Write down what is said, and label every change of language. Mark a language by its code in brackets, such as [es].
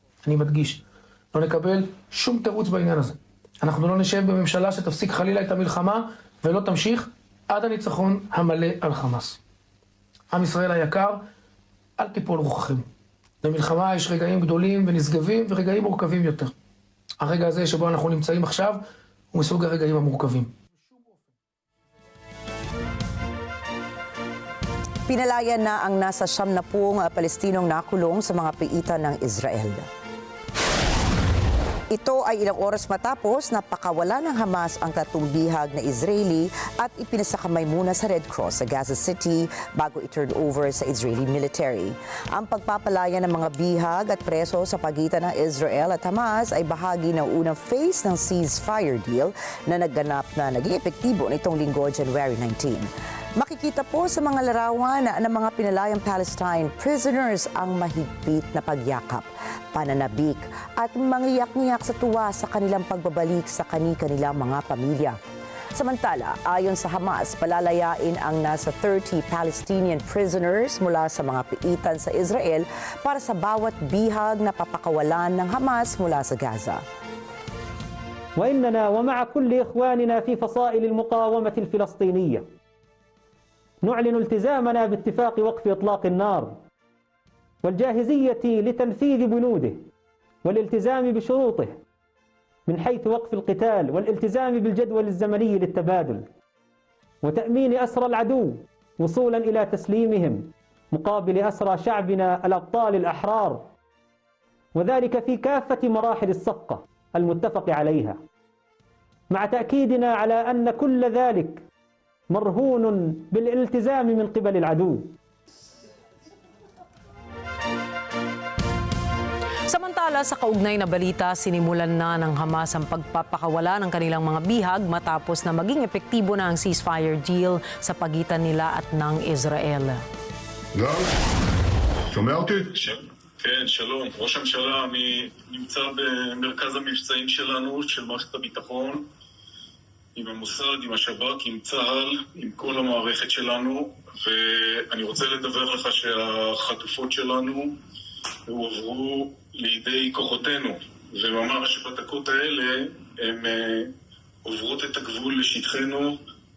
[he] אני מדגיש, לא נקבל שום תירוץ בעניין הזה. אנחנו לא נשב בממשלה שתפסיק חלילה את המלחמה ולא תמשיך עד הניצחון המלא על חמאס. עם ישראל היקר, אל תיפול רוחכם. במלחמה יש רגעים גדולים ונשגבים ורגעים מורכבים יותר. הרגע הזה שבו אנחנו נמצאים עכשיו הוא מסוג הרגעים המורכבים. [tl] Pinalaya na ang nasa 70 Palestinong nakulong sa mga piitan ng Israel. Ito ay ilang oras matapos na pakawala ng Hamas ang katumbihag na Israeli at ipinasakamay muna sa Red Cross sa Gaza City bago i-turn over sa Israeli military. Ang pagpapalaya ng mga bihag at preso sa pagitan ng Israel at Hamas ay bahagi ng unang phase ng ceasefire deal na nagganap na naging epektibo nitong linggo, January 19. Makikita po sa mga larawan ng mga pinalayang Palestine prisoners ang mahigpit na pagyakap, pananabik at mangiyak-ngiyak sa tuwa sa kanilang pagbabalik sa kani-kanilang mga pamilya. Samantala, ayon sa Hamas, palalayain ang nasa 30 Palestinian prisoners mula sa mga piitan sa Israel para sa bawat bihag na papakawalan ng Hamas mula sa Gaza. [ar] وإننا ومع كل إخواننا في فصائل المقاومة الفلسطينية نعلن التزامنا باتفاق وقف إطلاق النار والجاهزية لتنفيذ بنوده والالتزام بشروطه من حيث وقف القتال والالتزام بالجدول الزمني للتبادل وتأمين أسرى العدو وصولا إلى تسليمهم مقابل أسرى شعبنا الأبطال الأحرار، وذلك في كافة مراحل الصفقة المتفق عليها، مع تأكيدنا على أن كل ذلك مرهون بالالتزام من قبل العدو. [tl] Samantala, sa kaugnay na balita, sinimulan na ng Hamas ang pagpapakawala ng kanilang mga bihag matapos na maging epektibo na ang ceasefire deal sa pagitan nila at ng Israel. [he] שומע אותי? כן, שלום. ראש הממשלה, אני נמצא במרכז המבצעים שלנו, של מערכת הביטחון, עם המוסד, עם השב"כ, עם צה"ל, עם כל המערכת שלנו, ואני רוצה לדווח לך שהחטופות שלנו הועברו לידי כוחותינו, וממש בדקות האלה הן עוברות את הגבול לשטחנו.